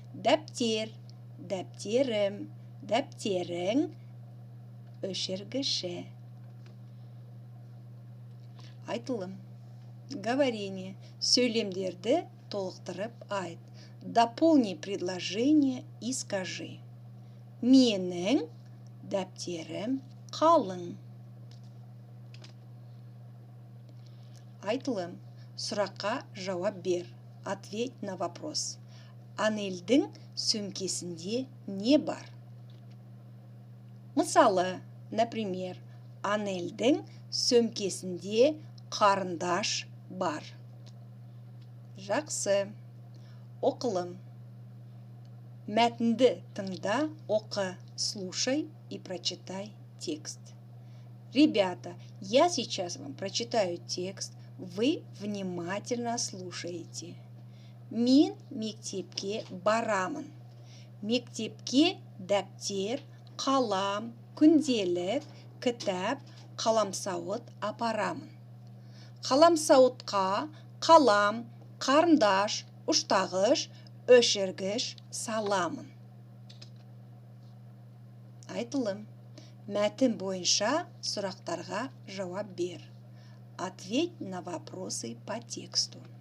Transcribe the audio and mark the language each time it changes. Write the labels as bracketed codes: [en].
[kk] Дәптер, дәптерім, дәптерің, өшіргіші. Айтылым. Говорение. Сөйлемдерді толықтырып айт. [ru] Дополни предложение и скажи. [kk] Менің дәптерім қалың. Айтылым. Сұраққа жауап бер. [ru] Ответь на вопрос. [kk] Анельдің сөмкесінде не бар? Мысалы, например, Анельдің сөмкесінде қарындаш бар. Жақсы. Оқылым. Мәтінді тыңда, оқы, [ru] слушай и прочитай текст. Ребята, я сейчас вам прочитаю текст, вы внимательно слушаете. [kk] Мен мектепке барамын. Мектепке дәптер, қалам, күнделік, кітап, қаламсауыт апарамын. Қаламсауытқа қалам, қарындаш, ұштағыш, өшіргіш саламын. Айтылым. Мәтін бойынша сұрақтарға жауап бер. [ru] Ответь на вопросы по тексту.